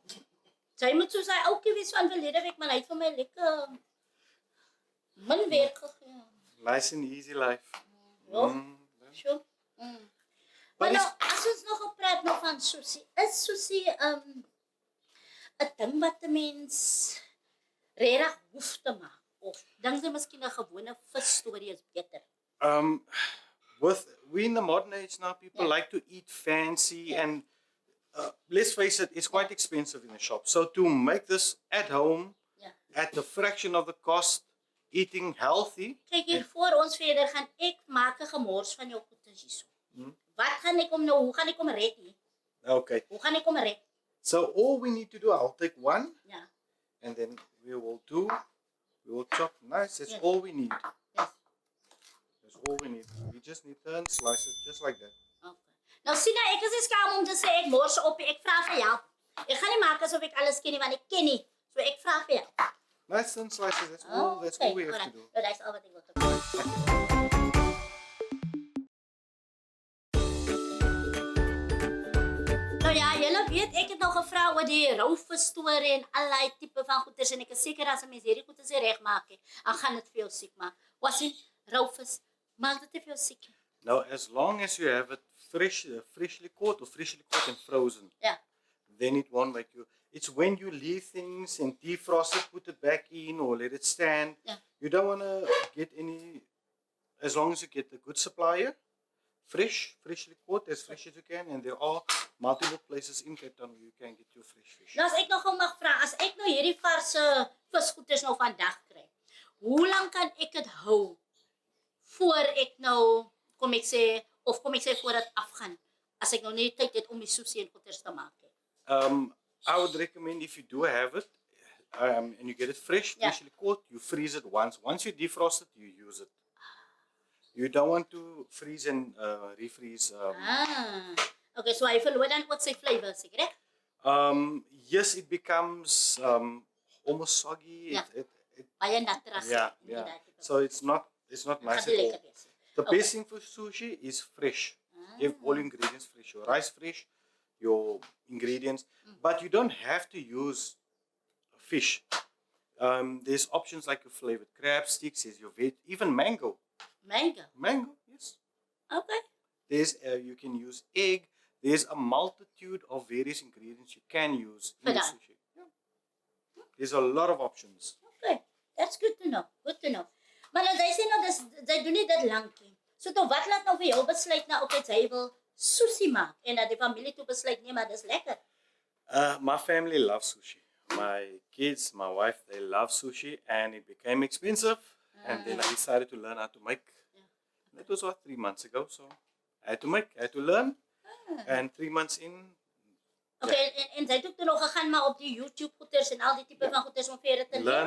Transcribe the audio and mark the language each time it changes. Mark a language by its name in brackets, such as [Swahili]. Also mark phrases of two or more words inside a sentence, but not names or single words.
[Afrikaans] Sy moet soos hy oukie wees van verlede week, maar hy het vir my lekker min werk gegee. [English] Nice and easy life. [Afrikaans] Ja. Mm. [English] Sure. [Afrikaans] Maar nou, as ons nog gepraat nou van sushi, is sushi 'n ding wat 'n mens regtig hoef te maak? Of dink jy miskien 'n gewone visstorie is beter? [English] We in the modern age now, people Yeah. like to eat fancy, Yeah. and let's face it, it's quite expensive in the shop. So to make this at home [Afrikaans] Ja. [English] at the fraction of the cost, eating healthy, [Afrikaans] Kyk hier, voor ons verder gaan ek maak 'n gemors van jou goedes hierso. Wat gaan ek om nou, hoe gaan ek om red hier? [English] okay. [Afrikaans] Hoe gaan ek om red? [English] So all we need to do, I'll take one, [Afrikaans] Ja. [English] and then we will chop nice. That's Yeah. all we need. Yes. That's all we need. We just need thin slices, just like that. Okay. [Afrikaans] Nou sien nou, ek is nie skaam om te sê ek mors op, ek vra vir help. Ek gaan nie maak asof ek alles ken nie, want ek ken nie. So ek vra vir help. [English] Nice thin slices. That's all. That's all we have to do. [Afrikaans] Nou, dis al wat ek wil doen. Nou ja, julle weet, ek het nou gevra oor die rouvis storie en allerlei tipe van goeders en ek is seker as 'n mens hierdie goeders reg maak, dan gaan dit vir jou siek maak. Was dit rouvis? Maak dit nie vir jou siek nie. [English] Now, as long as you have it freshly caught or freshly caught and frozen, [Afrikaans] Ja. [English] then it won't make you. It's when you leave things and defrost it, put it back in, or let it stand. Yeah. You don't want to get any. As long as you get a good supplier, freshly caught, as fresh as you can, and there are multiple places in Cape Town where you can get your fresh fish. [Afrikaans] Nou as ek nog gou mag vra, as ek nou hierdie varse visgoeders nou vandag kry, hoe lank kan ek dit hou voor ek nou kom ek sê voor dit afgaan as ek nou nie tyd het om die sushi en goeders te maak nie. [English] I would recommend if you do have it, and you get it fresh, Yeah. freshly caught, you freeze it once. Once you defrost it, you use it. You don't want to freeze and refreeze. [Afrikaans] Okay, so hy verloor dan ook sy flavor, seker hè? [English] Yes, it becomes almost soggy. Yeah. It [Afrikaans] Baie natterig. [English] yeah, yeah. So it's not [Afrikaans] Dit [English] nice [Afrikaans] gaan [English] at [Afrikaans] nie [English] all. [Afrikaans] lekker wees. [English] The Okay. best thing for sushi is fresh. You have all ingredients fresh. Your rice fresh, your ingredients, but you don't have to use fish. There's options like your flavored crab sticks, there's your even mango. Mango. Mango, yes. Okay. There's you can use egg. There's a multitude of various ingredients you can use in the [Afrikaans] Vandaar. [English] sushi. Yeah. There's a lot of options. Okay. That's good to know. Good to know. [Afrikaans] Maar dan sy sê nou sy doen nie dit lank nie. So toe wat laat nou vir jou besluit nou okay, sy wil sushi maak en dat die familie toe besluit nee, maar dis lekker. [English] My family loves sushi. My kids, my wife, they love sushi, and it became expensive. And then I decided to learn how to make. That was 3 months ago. So I had to learn. And 3 months in, [Afrikaans] Okay, en sy het ook toe nog gegaan maar op die YouTube goeders en al die tipe van goeders om verder te leer